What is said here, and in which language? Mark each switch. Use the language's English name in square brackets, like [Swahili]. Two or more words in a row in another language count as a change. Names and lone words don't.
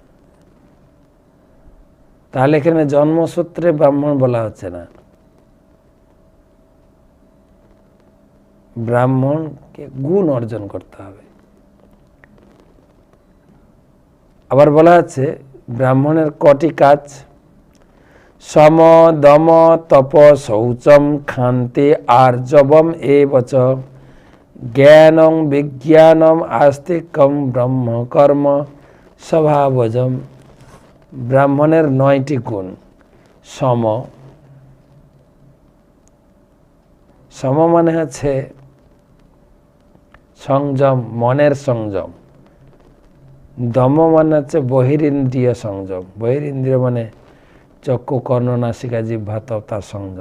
[Bangla] তাহলে এখানে জন্মসূত্রে ব্রাহ্মণ বলা হচ্ছে না, ব্রাহ্মণকে গুণ অর্জন করতে হবে। আবার বলা হচ্ছে ব্রাহ্মণের কটি কাজ, [Sanskrit] सम दम तप शौचम खान्ति आर्जवम एव च ज्ञानं विज्ञानम आस्तिकम ब्रह्म कर्म स्वभावजम। [Bangla] ब्राह्मणের 9টি গুণ। সম, সম মানে হচ্ছে সংযম, মনের সংযম। দম মানে হচ্ছে বহিরিন্দ্রিয় সংযম, বহিরিন্দ্রিয় মানে চক্ষু কর্ণ নাসিকা জিহ্বা তার সংযম।